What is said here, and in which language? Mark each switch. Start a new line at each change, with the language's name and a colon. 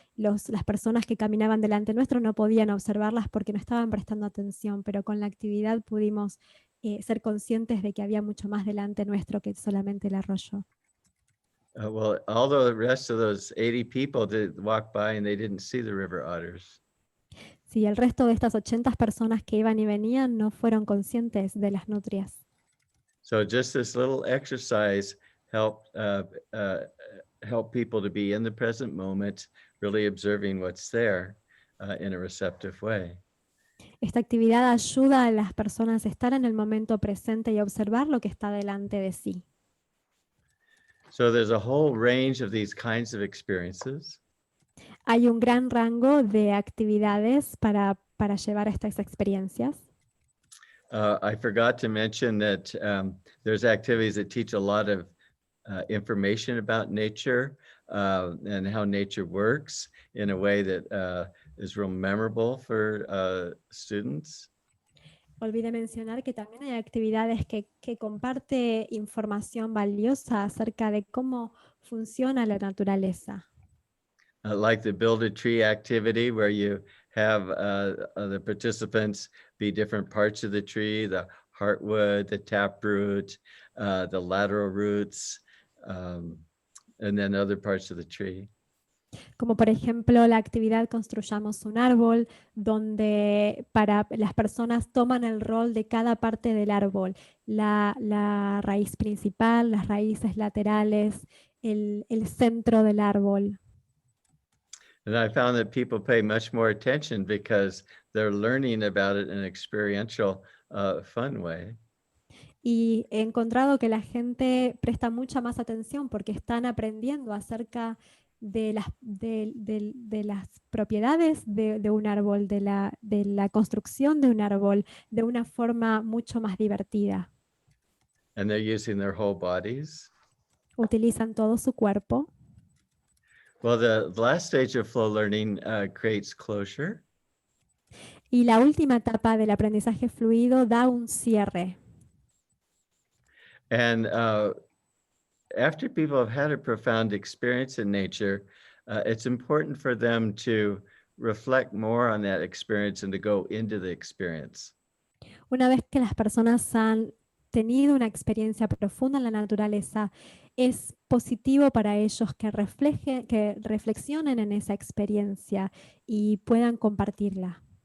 Spanish: Las personas que caminaban delante nuestro no podían observarlas porque no estaban prestando atención, pero con la actividad pudimos ser conscientes de que había mucho más delante nuestro que solamente el arroyo.
English: Well, all the rest of those 80 people did walk by and they didn't see the river otters.
Spanish: Sí, el resto de estas 80 personas que iban y venían no fueron conscientes de las nutrias.
English: So just this little exercise helped help people to be in the present moment, really observing what's there in a receptive way.
Spanish: Esta actividad ayuda a las personas a estar en el momento presente y observar lo que está delante de sí.
English: So there's a whole range of these kinds of experiences.
Spanish: Hay un gran rango de actividades para llevar estas experiencias.
English: I forgot to mention that there's activities that teach a lot of information about nature and how nature works in a way that is real memorable for students.
Spanish: Olvidé mencionar que también hay actividades que comparte información valiosa acerca de cómo funciona la naturaleza.
English: Like the build a tree activity where you have the participants be different parts of the tree, the heartwood, the taproot, the lateral roots, and then other parts of the tree.
Spanish: Como por ejemplo la actividad Construyamos un árbol, donde para las personas toman el rol de cada parte del árbol, la raíz principal, las raíces laterales, el centro del árbol.
English: And I found that people pay much more attention because they're learning about it in an experiential, fun way.
Spanish: Y he encontrado que la gente presta mucha más atención porque están aprendiendo acerca de las propiedades de un árbol, de la construcción de un árbol, de una forma mucho más divertida.
English: And they're using their whole bodies.
Spanish: Utilizan todo su cuerpo.
English: Well, the last stage of flow learning creates closure.
Spanish: Y la última etapa del aprendizaje fluido da un cierre.
English: And after people have had a profound experience in nature, it's important for them to reflect more on that experience and to go into the experience.
Spanish: Una vez que las personas han tenido una experiencia profunda en la naturaleza, es positivo para ellos que reflexionen en esa experiencia y puedan compartirla.